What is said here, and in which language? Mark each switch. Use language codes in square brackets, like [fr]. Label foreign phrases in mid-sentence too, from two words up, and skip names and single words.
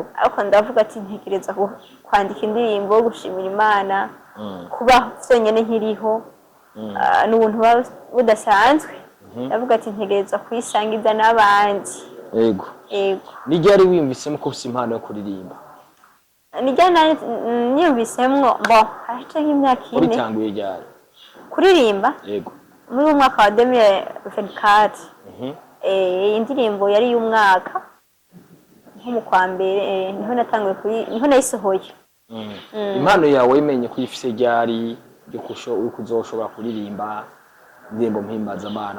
[rn] Ariko ndavuga ati ntekereza kwandika indirimbo gushimira Imana kuba vyonyene nkiriho n'ubuntu budasanzwe. Ndavuga ati ntegereza kuyisangiza n'abandi. Yego. Ni ryari wiyumvisemo ko ufite impano yo kuririmba? Nijyana niyumvisemwo hashize nk'imyaka 4. Uritanguye ryari kuririmba? Yego. Muri umwaka wa 2024. Indirimbo yari y'umwaka nko mu kwa mbere niho natanguye niho nayisohoye. Impano yawe imenye kuyifise ryari byo uri kuzoshobora kuririmba indirimbo muhimbazamana?